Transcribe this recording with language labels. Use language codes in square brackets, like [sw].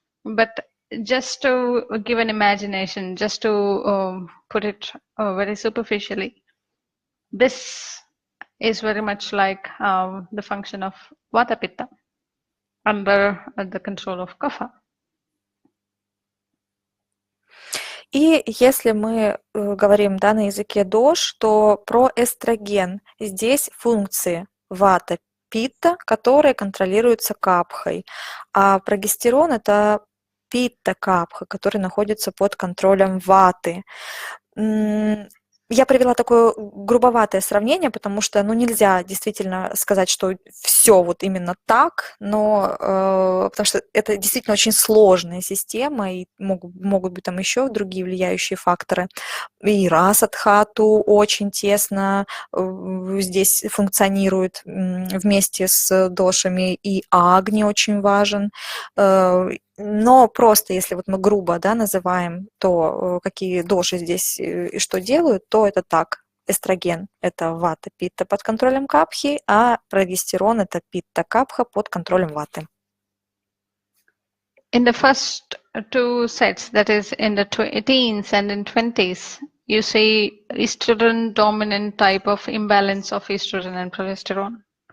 [en] But just to give an imagination, just to put it very superficially, this is very much like the function of Vata Pitta under the control of Kapha. [ru] И если мы говорим, да, на языке дош, то про эстроген. Здесь функции вата, питта, которые контролируются капхой. А прогестерон – это питта капха, который находится под контролем ваты. Я привела такое грубоватое сравнение, потому что, нельзя действительно сказать, что все вот именно так, но потому что это действительно очень сложная система, и могут быть там еще другие влияющие факторы. И Расадхату очень тесно здесь функционирует вместе с дошами, и Агни очень важен. Но просто если вот мы грубо, да, называем то, какие доши здесь и что делают, то это так. Эстроген – это вата, питта под контролем капхи, а прогестерон – это питта, капха под контролем ваты. [en] In the first two sets, that is in the teens and in 20s, you see estrogen dominant type of imbalance of estrogen and progesterone.